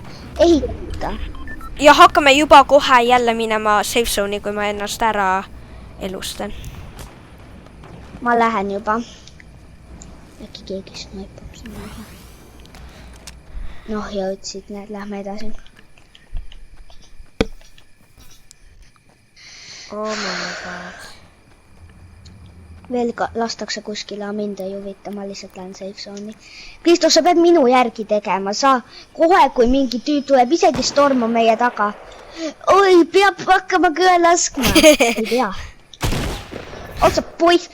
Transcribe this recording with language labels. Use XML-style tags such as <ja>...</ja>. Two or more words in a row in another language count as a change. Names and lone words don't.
<et>Ehita. Ja hakkame juba kohe jälle minema</et> <en>safe zone'i,</en> <et>kui ma ennast ära elustan. Ma lähen juba. Äkki keegi snaipab sinna. Noh, jõudsid, lähme edasi.</et> <en>Oh my god.</en> <et>Veel lastakse kuskile, mind ei huvita, ma lihtsalt lähen</et> <en>safe zone'i.</en> <et>Kristo, sa pead minu järgi tegema. Sa kohe, kui mingi tüüp tuleb, isegi storm on meie taga. Oi, peab hakkama kõe laskma. Ei tea. Otsa, poiss.</et>